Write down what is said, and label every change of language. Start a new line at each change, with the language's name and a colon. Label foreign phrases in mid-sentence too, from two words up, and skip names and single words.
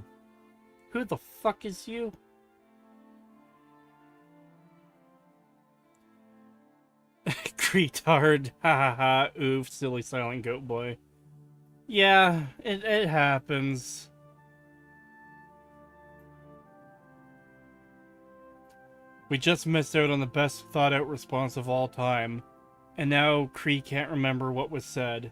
English: Who the fuck is you? Creetard. Ha ha ha. Oof, silly silent goat boy. Yeah, it happens. We just missed out on the best thought out response of all time. And now Kree can't remember what was said.